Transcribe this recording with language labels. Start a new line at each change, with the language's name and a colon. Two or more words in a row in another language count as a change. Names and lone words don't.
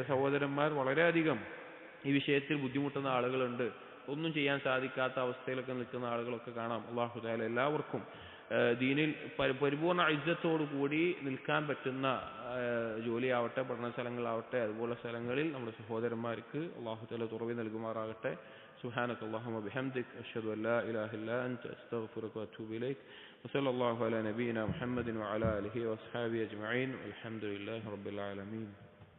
Malayalam: ചില സഹോദരന്മാർ വളരെയധികം ഈ വിഷയത്തിൽ ബുദ്ധിമുട്ടുന്ന ആളുകളുണ്ട്. ഒന്നും ചെയ്യാൻ സാധിക്കാത്ത അവസ്ഥയിലൊക്കെ നിൽക്കുന്ന ആളുകളൊക്കെ കാണാം.
Arabic: الله تعالى
Malayalam: എല്ലാവർക്കും ദീനിൽ പരിപൂർണ്ണ ഇജ്ജത്തോടു കൂടി നിൽക്കാൻ പറ്റുന്ന ജോലിയാവട്ടെ, പഠന സ്ഥലങ്ങളാവട്ടെ, അതുപോലുള്ള സ്ഥലങ്ങളിൽ നമ്മുടെ സഹോദരന്മാർക്ക്
Arabic: الله تعالى
Malayalam: തുറവി നൽകുമാറാകട്ടെ.
Arabic: سبحانك اللهم وبحمدك أشهد أن لا إله إلا أنت أستغفرك وأتوب إليك وصلى الله على نبينا محمد وعلى آله وأصحابه أجمعين والحمد لله رب العالمين.